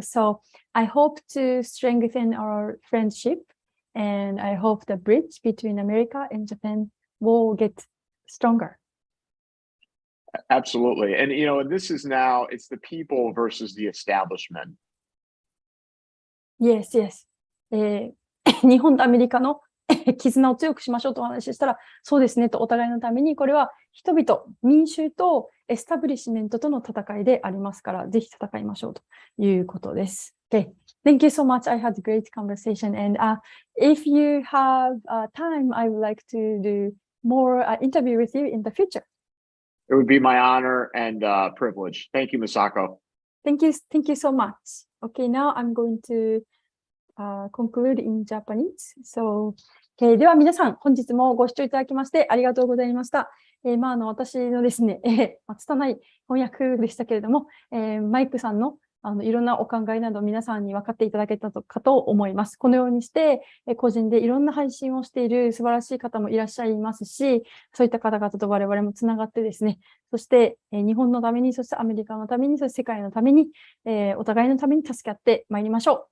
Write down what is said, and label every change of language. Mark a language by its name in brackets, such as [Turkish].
[English] So I hope to strengthen our friendship, and I hope the bridge between America and Japan will get stronger. Absolutely. And, this is now, it's the people versus the establishment. Yes, yes. [Japanese] 日本とアメリカの絆を強くしましょうとお話ししたら、そうですねとお互いのために、これは人々、民衆とエスタブリッシュメントとの戦いでありますから、ぜひ戦いましょうということです。 Okay. Thank you so much. I had a great conversation. And if you have time, I would like to do more interview with you in the future. It would be my honor and privilege. Thank you, Misako. Thank you so much. Okay, now I'm going to conclude in Japanese. So, では皆さん、本日もご視聴いただきましてありがとうございました。私のですね、拙い翻訳でしたけれども、マイクさんのいろんなお考えなど皆さんに分かっていただけたかと思います。このようにして、個人でいろんな配信をしている素晴らしい方もいらっしゃいますし、そういった方々と我々もつながってですね、そして日本のために、そしてアメリカのために、そして世界のために、お互いのために助け合ってまいりましょう。